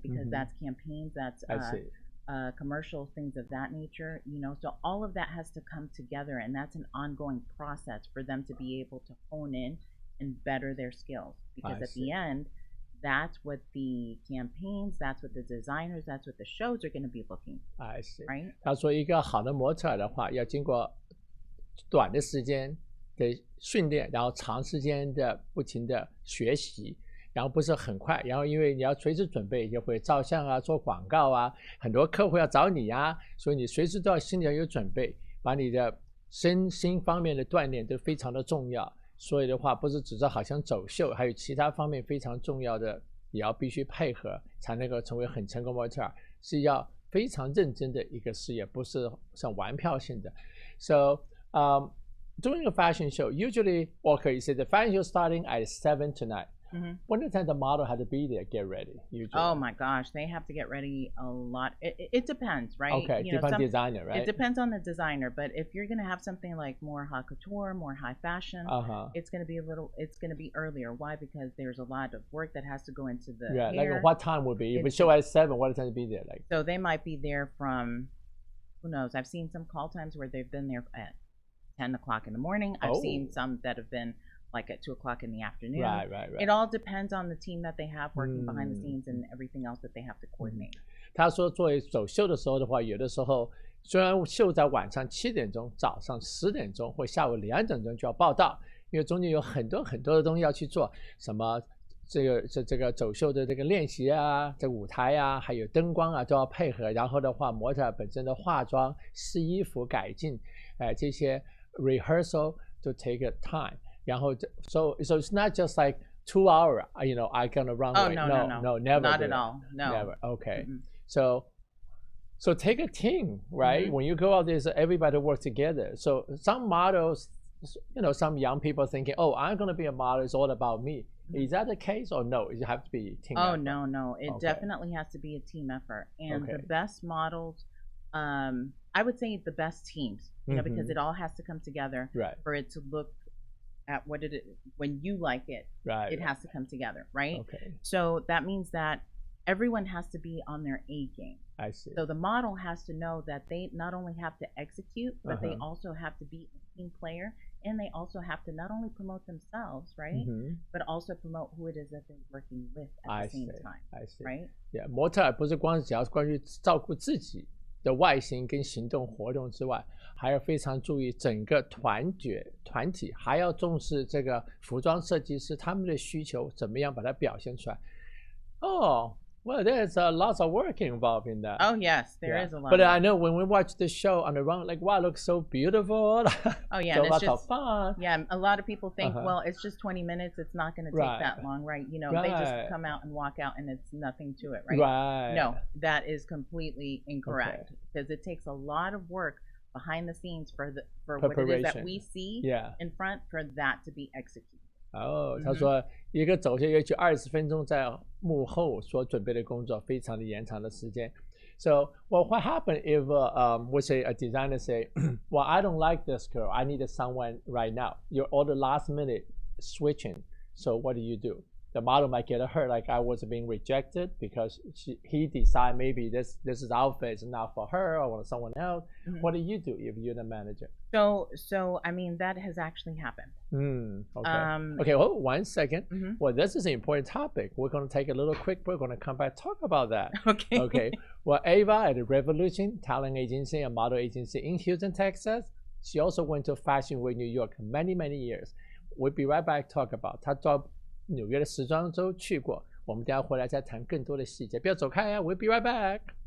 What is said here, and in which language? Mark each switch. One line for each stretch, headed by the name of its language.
English: Because that's campaigns, that's commercials, things of that nature. So all of that has to come together, and that's an ongoing process for them to be able to hone in and better their skills. Because at the end, that's what the campaigns, that's what the designers, that's what the shows are going to be looking for. I see. Right?
Chinese: 他说，一个好的模特的话，要经过短的时间的训练，然后长时间的不停的学习，然后不是很快，然后因为你要随时准备，就会照相啊、做广告啊，很多客户要找你啊，所以你随时都要心里要有准备，把你的身心方面的锻炼都非常的重要。所以的话，不是只是好像走秀，还有其他方面非常重要的，也要必须配合，才能够成为很成功模特儿，是要非常认真的一个事业，不是像玩票性的。
English: So, doing a fashion show, usually, okay, you say the fashion show starting at 7 tonight. When the time the model had to be there, get ready. Usually. Oh my gosh, they have to get ready a lot. It depends, right? Okay, depends on designer, right? It depends on the designer, but if you're gonna have something like more haute couture, more high fashion, it's gonna be earlier. Why? Because there's a lot of work that has to go into the hair. Like what time would be? If we show at 7, what time to be there? Like so, they might be there from, who knows? I've seen some call times where they've been there at 10 o'clock in the morning. I've seen some that have been like at 2 o'clock in the afternoon. Right. It all depends on the team that they have working behind the scenes and everything else that they have to coordinate.
Chinese: 他说，作为走秀的时候的话，有的时候虽然秀在晚上7点钟、早上10点钟或下午2点钟就要报到，因为中间有很多的东西要去做，什么这个走秀的这个练习啊，这个舞台啊，还有灯光啊都要配合。然后的话，模特本身的化妆、试衣服、改进，这些 rehearsal to take a time。
English: 然后 so it's not just like 2 hour, I gonna run. Oh, away. no, never. Not at all. No. Never. Okay. So take a team, right? When you go out there, everybody work together. So some models, some young people thinking, oh, I'm gonna be a model. It's all about me. Is that the case or no? You have to be team. Oh, effort? no. It definitely has to be a team effort. And the best models, I would say the best teams, because it all has to come together for it to look at when you like it, it has to come together, right? Okay. So that means that everyone has to be on their A game. I see. So the model has to know that they not only have to execute, but they also have to be a team player, and they also have to not only promote themselves, right, but also promote who it is that they're working with at the same time. I see. Right?
Chinese: Yeah, 模特不是光只要关于照顾自己的外形跟行动活动之外，还要非常注意整个团体，还要重视这个服装设计师他们的需求怎么样把它表现出来。
English: Oh, well, there's lots of work involved in that. Oh yes, there is a lot. But I know when we watch the show on the run, like, wow, it looks so beautiful. Oh yeah, so it's lots just of fun. Yeah, a lot of people think, well, it's just 20 minutes. It's not going to take that long, right? They just come out and walk out, and it's nothing to it, right? Right. No, that is completely incorrect because it takes a lot of work behind the scenes for what it is that we see in front for that to be executed.
Chinese: 他说一个走秀也许20分钟在幕后所准备的工作非常的延长的时间。
English: So, well, what happened if we say a designer say, well, I don't like this girl. I need someone right now. You're all the last minute switching. So what do? The model might get hurt, like I was being rejected because he decided maybe this outfit is not for her or someone else. What do you do if you're the manager? So I mean that has actually happened. Okay. Okay. Well, 1 second. Well, this is an important topic. We're going to take a little quick break. We're going to come back talk about that. Okay. Okay. Well, Ava at the Revolution Talent Agency and Model Agency in Houston, Texas. She also went to Fashion Week New York many years. We'll be right back.
Chinese: Talk about 她到纽约的时装周去过，我们等下回来再谈更多的细节，不要走开啊 ！ We'll be right back.